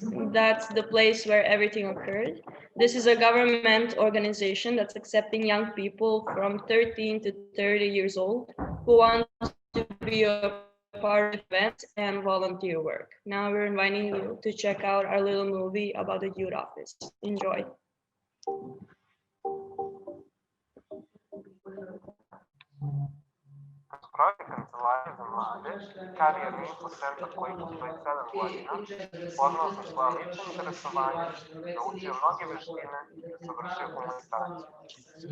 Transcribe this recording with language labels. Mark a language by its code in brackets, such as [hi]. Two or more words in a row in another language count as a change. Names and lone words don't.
[en] That's the place where everything occurred. This is a government organization that's accepting young people from 13 to 30 years old who want to be a part of events and volunteer work. Now we're inviting you to check out our little movie about the youth office. Enjoy. [sr] Projekt Kancelarije za mlade, karijerni infocenter koji postoji 7 godina, podnao sam svoje lično interesovanje, naučio mnoge veštine i završio komunikaciju.